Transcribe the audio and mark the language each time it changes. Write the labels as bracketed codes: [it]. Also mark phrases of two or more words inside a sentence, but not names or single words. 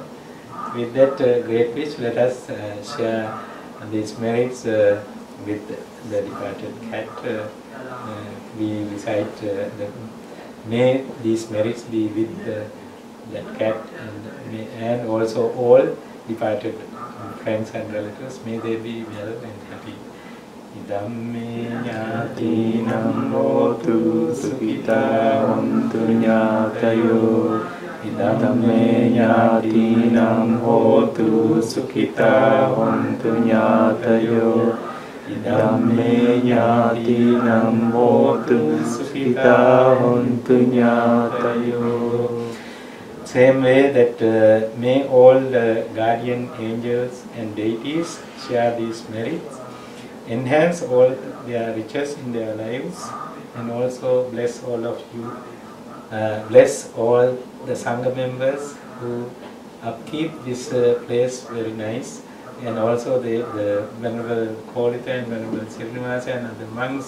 [en] With that great wish, let us share these merits with the departed cat. We recite may these merits be with that cat and also all departed friends and relatives. May they be well and happy. [pi] Idam ñātīnam hotu sukhitā hontu ñātayo. Idam ñātīnam hotu sukhitā hontu ñātayo. Idam ñātīnam hotu sukhitā hontu ñātayo. [en] Same way that may all the guardian angels and deities share these merits, enhance all their riches in their lives, and also bless all of you, bless all the Sangha members who upkeep this place very nice, and also the Venerable Kolita and Venerable Srinivasa and other monks.